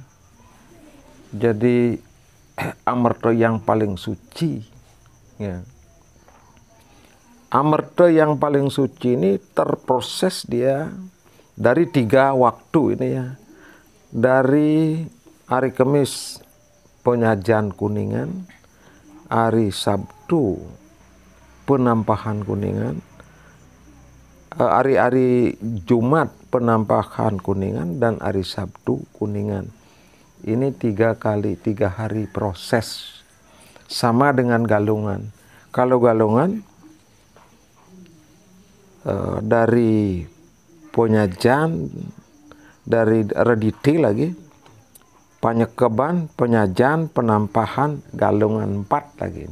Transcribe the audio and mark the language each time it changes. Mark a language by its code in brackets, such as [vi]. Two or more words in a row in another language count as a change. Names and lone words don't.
[id] Jadi Amerta yang paling suci. Ya. Amerta yang paling suci ini terproses dia dari 3 waktu ini ya. Dari hari Kamis penyajian Kuningan, hari Sabtu penampahan Kuningan, hari Jumat penampahan Kuningan, dan hari Sabtu Kuningan. Ini 3 hari proses. Sama dengan Galungan. Kalau Galungan dari penyajian, dari rediti lagi, penyekeban, penyajian, penampahan, Galungan 4 lagi.